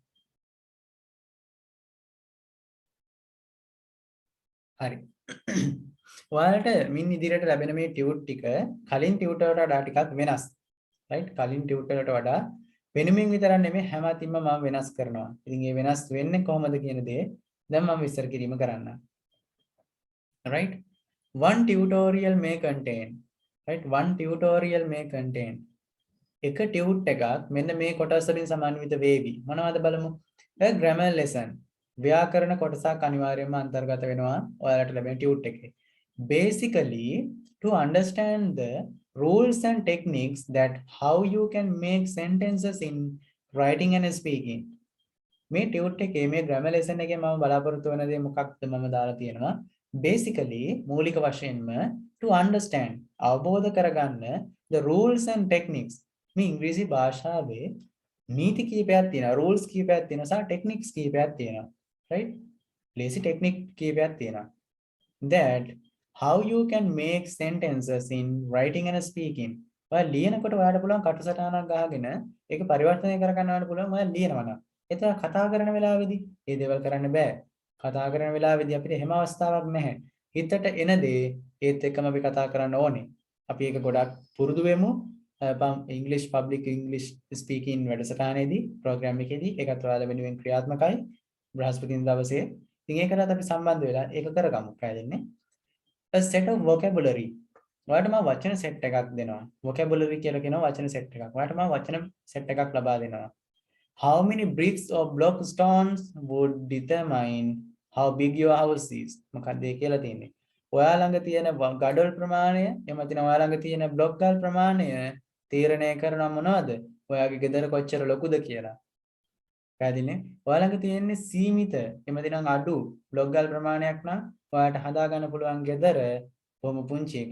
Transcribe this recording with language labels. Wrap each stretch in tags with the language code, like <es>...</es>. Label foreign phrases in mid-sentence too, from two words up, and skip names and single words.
<si>හරි. ඔයාලට මින් ඉදිරියට ලැබෙන මේ ටියුට් ටික කලින් ටියුට් වලට වඩා ටිකක් වෙනස්. රයිට්? කලින් ටියුට් වලට වඩා වෙනමින් විතරක් නෙමෙයි හැම අතින්ම මම වෙනස් කරනවා. ඉතින් මේ වෙනස් වෙන්නේ කොහොමද කියන දේ දැන් මම විස්තර කිරීම කරන්න. Right?</si> <en>One tutorial may contain. Right? One tutorial may contain.</en> <si>එක ටියුට් එකක් මෙන්න මේ කොටස් වලින් සමන්විත වේවි. මොනවද බලමු?</si> <en>A grammar lesson.</en> <si>ව්‍යාකරණ කොටසක් අනිවාර්යයෙන්ම අන්තර්ගත වෙනවා ඔයාලට ලැබෙන ටියුට් එකේ.</si> <en>Basically, to understand the rules and techniques that how you can make sentences in writing and speaking.</en> <si>මේ ටියුට් එකේ මේ</si> <en>grammar lesson</en> <si>එකේ මම බලාපොරොත්තු වෙන දේ මොකක්ද මම දාලා තියෙනවා.</si> <en>Basically,</en> <si>මූලික වශයෙන්ම</si> <en>to understand</en> <si>අවබෝධ කරගන්න</si> <en>the rules and techniques.</en> <si>මේ ඉංග්‍රීසි භාෂාවේ නීති කීපයක් තියෙනවා, rules කීපයක් තියෙනවා සහ techniques කීපයක් තියෙනවා. Right? ලේසි technique කීපයක් තියෙනවා.</si> <en>That how you can make sentences in writing and speaking.</en> <si>ඔයා ලියනකොට ඔයාලට පුළුවන් කටුසටහනක් ගහගෙන ඒක පරිවර්තනය කර ගන්නවට පුළුවන් ඔයා ලියනවා නම්. ඒතර කතා කරන වෙලාවේදී මේ දේවල් කරන්න බෑ. කතා කරන වෙලාවේදී අපිට එහෙම අවස්ථාවක් නැහැ. හිතට එන දේ ඒත් එක්කම අපි කතා කරන්න ඕනේ. අපි ඒක ගොඩක් පුරුදු වෙමු.</si> <en>English public English speaking</en> <si>වැඩසටහනේදී ප්‍රෝග්‍රෑම් එකේදී ඒකත් ඔයාලා වෙනුවෙන් ක්‍රියාත්මකයි. බ්‍රහස්පතින්දා දවසේ. ඉතින් ඒකටත් අපි සම්බන්ධ වෙලා ඒක කරගමු. පැහැදිලිනේ?</si> <en>A set of vocabulary.</en> <si>ඔයාලට මම වචන සෙට් එකක් දෙනවා. vocabulary කියලා කියනවා වචන සෙට් එකක්. ඔයාලට මම වචන සෙට් එකක් ලබා දෙනවා.</si> <en>How many bricks or block stones would determine how big your house is?</en> <si>මොකක්ද ඒ කියලා තියෙන්නේ? ඔයා ළඟ තියෙන ගඩොල් ප්‍රමාණය, එහෙම නැත්නම් ඔයා ළඟ තියෙන බ්ලොක් ගල් ප්‍රමාණය තීරණය කරනවා මොනවද? ඔයාගේ ගෙදර කොච්චර ලොකුද කියලා. පැහැදිලිනේ? ඔයා ළඟ තියෙන්නේ සීමිත, එහෙම නැත්නම් අඩු බ්ලොක් ගල් ප්‍රමාණයක් නම් ඔයාට හදා ගන්න පුළුවන් ගෙදර බොහොම පුංචි එකක්.</si>